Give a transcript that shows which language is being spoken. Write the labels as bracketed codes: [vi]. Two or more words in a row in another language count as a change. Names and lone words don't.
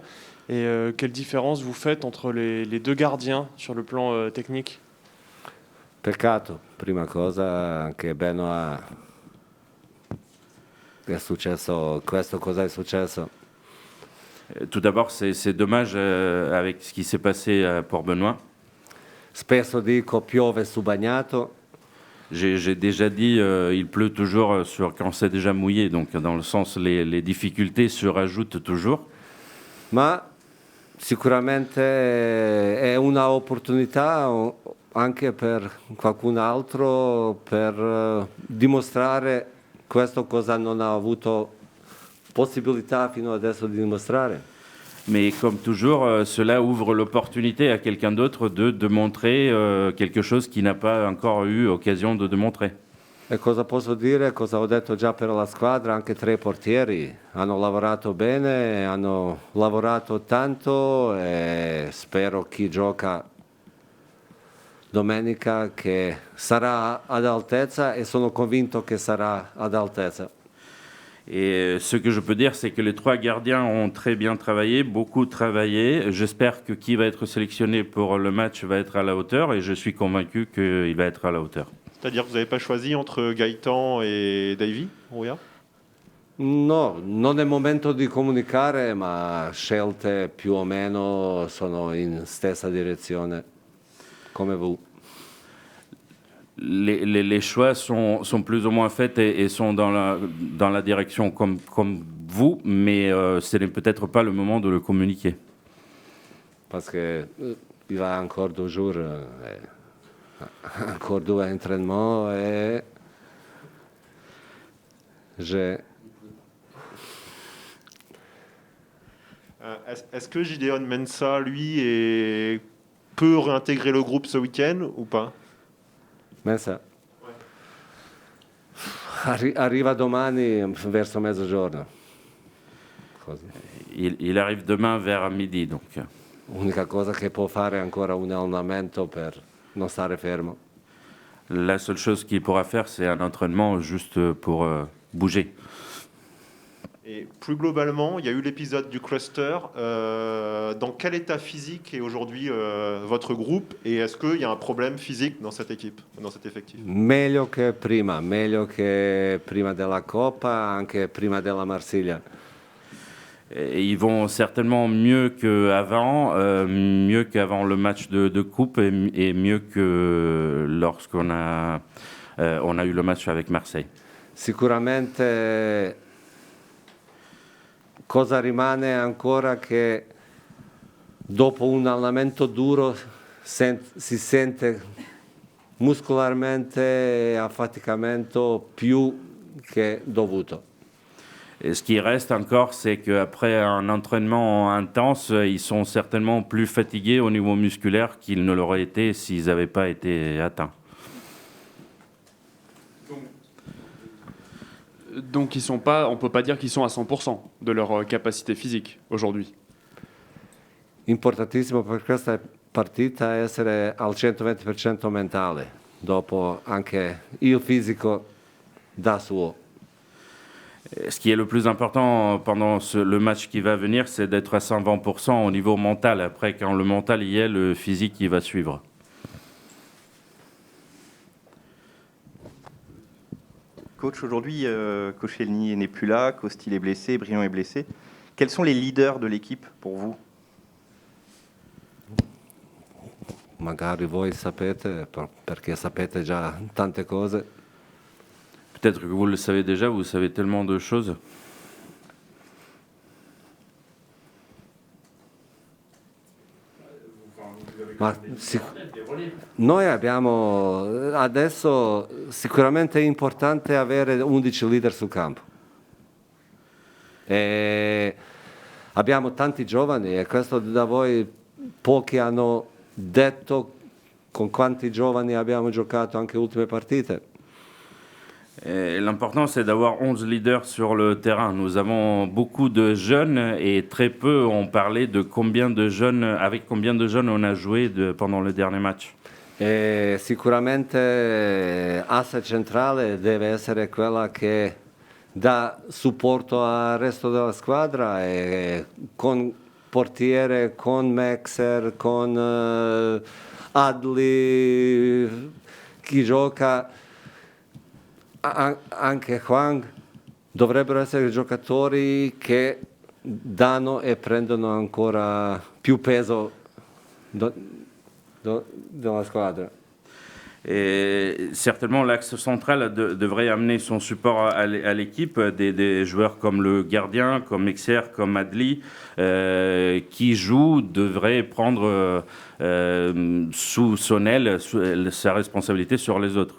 [fr] Et quelle différence vous faites entre les deux gardiens sur le plan technique? [it] Peccato, prima cosa che Benoît è successo questo, cosa è successo? [fr] Tout d'abord, c'est dommage avec ce qui s'est passé pour Benoît. [it] Spesso dico piove su bagnato. [fr] J'ai déjà dit, il pleut toujours quand c'est déjà mouillé, donc dans le sens les difficultés se rajoutent toujours. [it] Ma sicuramente è una opportunità anche per qualcun altro per dimostrare questo cosa non ha avuto possibilità fino adesso di dimostrare. [fr] Mais comme toujours, cela ouvre l'opportunité à quelqu'un d'autre de montrer quelque chose qu'il n'a pas encore eu occasion de montrer. [it] E cosa posso dire? Cosa ho detto già per la squadra? Anche 3 portieri hanno lavorato bene, hanno lavorato tanto e spero chi gioca domenica che sarà ad altezza e sono convinto che sarà ad altezza. [fr] Et ce que je peux dire, c'est que les 3 gardiens ont très bien travaillé, beaucoup travaillé. J'espère que qui va être sélectionné pour le match va être à la hauteur et je suis convaincu qu'il va être à la hauteur. C'est-à-dire que vous n'avez pas choisi entre Gaëtan et Davy, Rouya? [it] No, non è momento di comunicare, ma scelte più o meno sono in stessa direzione, come vous. [fr] Les choix sont plus ou moins faits et sont dans la direction comme vous, mais ce n'est peut-être pas le moment de le communiquer. Parce que il va encore 2 jours, encore 2 entraînements et Est-ce que Gideon Mensah, lui, peut réintégrer le groupe ce week-end ou pas? [it] Mensah arriva domani verso mezzogiorno. [fr] Il arrive demain vers midi, donc. [it] L'unica cosa che può fare è ancora un allenamento per non stare fermo. [fr] La seule chose qu'il pourra faire, c'est un entraînement juste pour bouger. Et plus globalement, il y a eu l'épisode du cluster. Dans quel état physique est aujourd'hui votre groupe? Et est-ce qu'il y a un problème physique dans cette équipe, dans cet effectif? [it] Meglio che prima della Coppa, anche prima della Marsiglia. [fr] Et ils vont certainement mieux qu'avant le match de coupe et mieux que lorsqu'on a eu le match avec Marseille. [it] Sicuramente cosa rimane ancora che dopo un allenamento duro si sente muscolarmente affaticamento più che dovuto. [fr] Et ce qui reste encore, c'est qu'après un entraînement intense, ils sont certainement plus fatigués au niveau musculaire qu'ils ne l'auraient été s'ils n'avaient pas été atteints. Donc ils sont pas, on peut pas dire qu'ils sont à 100% de leur capacité physique aujourd'hui. [it] Importantissimo per questa partita essere al 120% mentale, dopo anche il fisico da suo. [fr] Ce qui est le plus important pendant le match qui va venir, c'est d'être à 120% au niveau mental. Après, quand le mental y est, le physique il va suivre. Coach, aujourd'hui, Koscielny n'est plus là, Costil est blessé, Briand est blessé. Quels sont les leaders de l'équipe pour vous? [it] Magari voi sapete, perché sapete già tante cose. [fr] Peut-être que vous le savez déjà, vous savez tellement de choses. [it] Ma noi abbiamo adesso sicuramente è importante avere 11 leader sul campo. E abbiamo tanti giovani e questo da voi pochi hanno detto con quanti giovani abbiamo giocato anche ultime partite. [fr] L'important, c'est d'avoir 11 leaders sur le terrain. Nous avons beaucoup de jeunes et très peu ont parlé de combien de jeunes, avec combien de jeunes on a joué pendant le dernier match. [it] E sicuramente asse centrale deve essere quella che dà supporto al resto della squadra e con portiere, con Mexer, con Adli, chi gioca, anche Hwang, dovrebbero essere giocatori che danno e prendono ancora più peso della squadra. [fr] Et certainement, l'axe central devrait amener son support à l'équipe, des joueurs comme le gardien, comme Mexer, comme Adli, qui jouent, devraient prendre sous son aile sa responsabilité sur les autres.